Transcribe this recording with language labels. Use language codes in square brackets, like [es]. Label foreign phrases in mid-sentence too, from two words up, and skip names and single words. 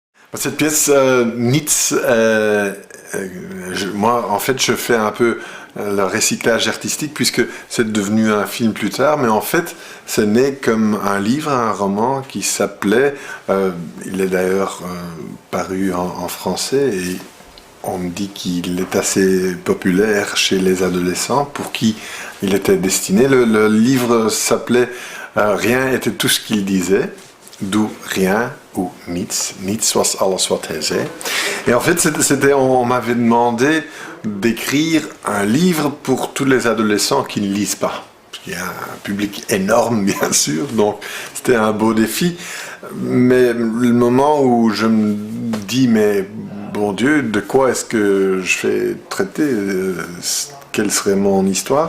[fr] Cette pièce, Nietzsche, moi, en fait, je fais un peu le recyclage artistique puisque c'est devenu un film plus tard, mais en fait, c'est né comme un livre, un roman qui s'appelait, il est d'ailleurs paru en français et on me dit qu'il est assez populaire chez les adolescents pour qui il était destiné. Le livre s'appelait Rien était tout ce qu'il disait, d'où rien ou niets. [nl] Niets was alles wat hij zei. [fr] Et en fait, on m'avait demandé d'écrire un livre pour tous les adolescents qui ne lisent pas. Il y a un public énorme, bien sûr, donc c'était un beau défi. Mais le moment où je me dis, mais bon Dieu, de quoi est-ce que je vais traiter quelle serait mon histoire?